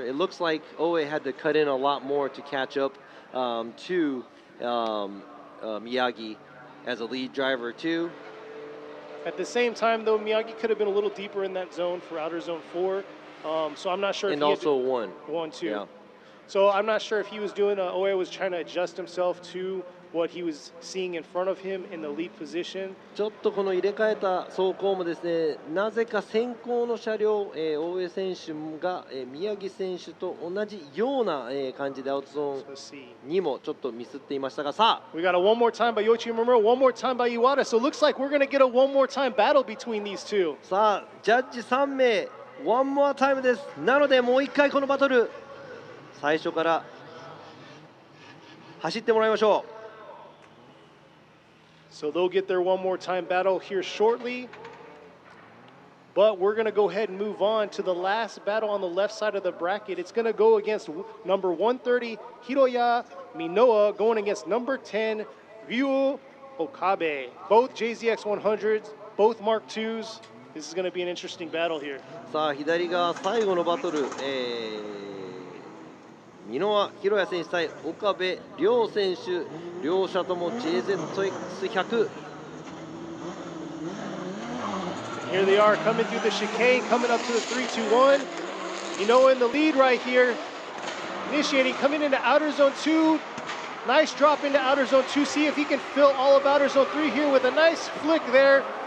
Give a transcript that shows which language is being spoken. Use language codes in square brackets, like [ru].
[en] It looks like Oe had to cut in a lot more to catch up to Miyagi as a lead driver too. At the same time, though, Miyagi could have been a little deeper in that zone for outer zone 4. So I'm not sure. And if he also had 1 too. Yeah. So I'm not sure if he was doing. Oe was trying to adjust himself to what he was seeing in front of him in the lead position. [ja] ちょっとこの入れ替えた走行もですね、なぜか先行の車両、大江選手が、宮城選手と同じような、感じでアウトゾーンにもちょっとミスっていましたが、さあ [en] We got a one more time by Yoichi Murmuro, one more time by Iwata. So it looks like we're going to get a one more time battle between these two. [ja] さあジャッジ3名ワンモアタイムです。なのでもう一回このバトル最初から走ってもらいましょう。 [en] So they'll get their one more time battle here shortly. But we're going to go ahead and move on to the last battle on the left side of the bracket. It's going to go against number 130, Hiroya Minoa, going against number 10, Ryu Okabe. Both JZX 100s, both Mark IIs. This is going to be an interesting battle here. [ja] さあ左側最後のバトル、箕輪宏也選手対岡部亮選手、両者とも JZX100。 [en] Here they are coming through the chicane, coming up to the 3-2-1. Minoa in the lead right here. Initiating, coming into outer zone 2. Nice drop into outer zone 2. See if he can fill all of outer zone 3 here with a nice flick there.